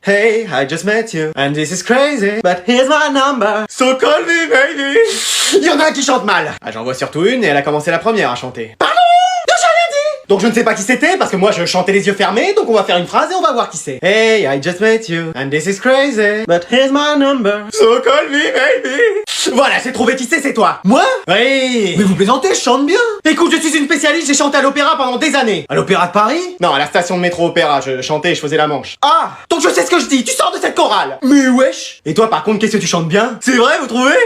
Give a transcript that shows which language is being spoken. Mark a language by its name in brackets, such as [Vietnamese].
[English] Hey, I just met you, and this is crazy, but here's my number, so call me baby. [French] Il y en a un qui chante mal. Ah, j'en vois surtout une et elle a commencé la première à chanter. Pardon? J'ai rien dit! Donc je ne sais pas qui c'était, parce que moi je chantais les yeux fermés, donc on va faire une phrase et on va voir qui c'est. [English] Hey, I just met you, and this is crazy, but here's my number, so call me baby. [French] Voilà, j'ai trouvé qui c'est toi. Moi? Oui. Mais vous plaisantez, je chante bien. Écoute, je suis une spécialiste, j'ai chanté à l'opéra pendant des années. À l'Opéra de Paris? Non, à la station de métro Opéra, je chantais et je faisais la manche. Ah, donc je sais ce que je dis, tu sors de cette chorale. Mais wesh. Et toi par contre, qu'est-ce que tu chantes bien? C'est vrai, vous trouvez?